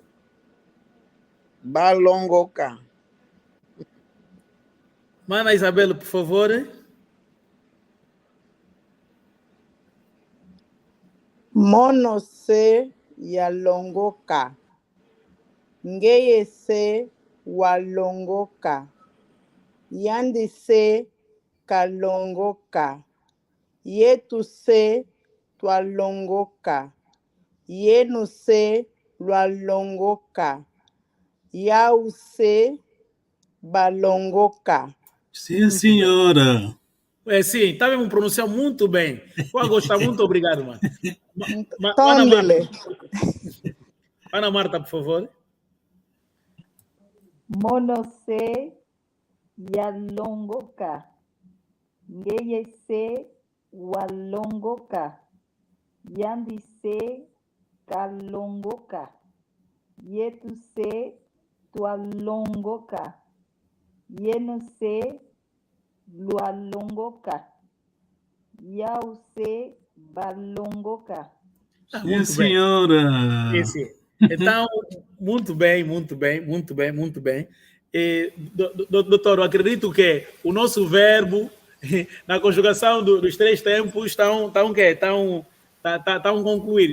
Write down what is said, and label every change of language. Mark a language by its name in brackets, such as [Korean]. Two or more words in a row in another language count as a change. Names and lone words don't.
[Kongo] balongoka. [Portuguese] Mana Isabela, por favor. [Kongo] Mono C, yalongoka. Ngeye C, walongoka. Yandi C, kalongoka. Yetu C, tualongoka. Yenu C, lualongoka. Yau C, balongoka. [Portuguese] Sim, senhora. Sim, está mesmo pronunciar muito bem. Eu gostar, muito obrigado, mano. Ana Marta, por favor. [Kongo] Mono C, yalongoka. Ngeye C, walongoka. Yandi C, kalongoka. Yetu C, tualongoka. Yenu C, lualongoka. Yau C, balongoka. [Portuguese] Sim, senhora. Sim. Então, muito bem. Doutor, eu acredito que o nosso verbo, na conjugação dos três tempos, estão concluídos.